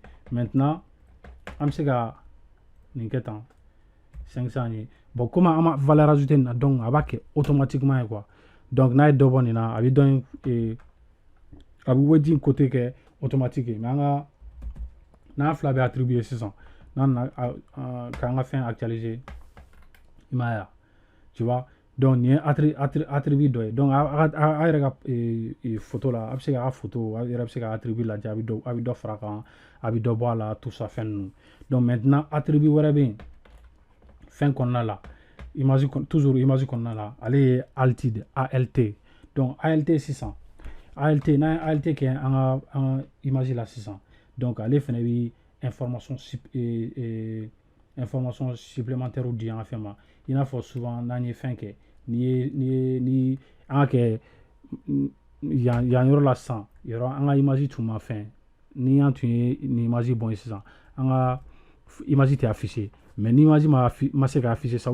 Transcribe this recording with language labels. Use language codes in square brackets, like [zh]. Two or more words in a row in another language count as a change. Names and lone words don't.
[bm] maintenant an bɛ se ka nin kɛ tan 500 ye [fr] bon comme [bm] an ma [fr] valeur ajoutée [bm] nin na donc a b'a kɛ automatiquement ye quoi donc n'a ye dɔ bɔ nin na a bɛ dɔ in a bɛ wedge côté kɛ automatique ye mais n'an fila bɛ attribuer sisan n'an nana k'an ka fɛn actualiser i m'a ye [fr] tu vois donc [bm] nin ye attribut dɔ ye donc a yɛrɛ ka photo la a bɛ se k'a ka photo a yɛrɛ bɛ se ka attribut lajɛ a bɛ dɔ fara a kan a bɛ dɔ bɔ a la [fr] tout ça [bm] fɛn ninnu donc maintenant attribut wɛrɛ bɛ yen fɛn kɔnɔna la toujours image kɔnɔna la ale ye alt donc alt sisan n'an ye alt kɛ an ka image la sisan donc ale fana bɛ [fr] information supplémentaire [bm] di an ka fɛn ma i n'a fɔ souvent n'an ye fɛn kɛ ni an ka kɛ yan yɔrɔ la sisan an ka image tun ma fɛn ni an tun ye nin image bɔn ye sisan an ka image tɛ affiché mais ni image ma se ka affiché sa